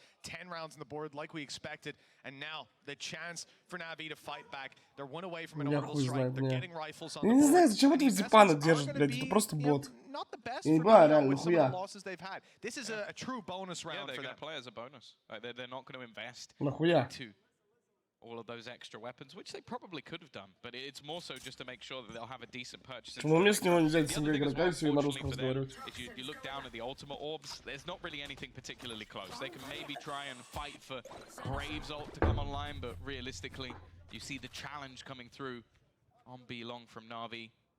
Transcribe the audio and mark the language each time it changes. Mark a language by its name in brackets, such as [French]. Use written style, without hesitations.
[English] 10 rounds on the board like we expected, and now the chance for Na'Vi to fight back. They're one away from an orbital strike. They're getting rifles on the board. [Russian] Я не знаю, зачем это Зипана держит, блядь, это просто бот. Я не понимаю, реально, нахуя. [English] This is a true bonus round Yeah, for them. going to play as a bonus. They're not going to invest [Russian] Нахуя? [English] into all of those extra weapons, which they probably could have done, but it's more so just to make sure that they'll have a decent purchase. [Russian] Почему мне с него не взять себе игрока, если на русском разговаривать? [English] If you look down at the ultimate orbs, there's not really anything particularly close. They can maybe try and fight for Graves ult to come online, but realistically, you see the challenge coming through on B long from Na'Vi.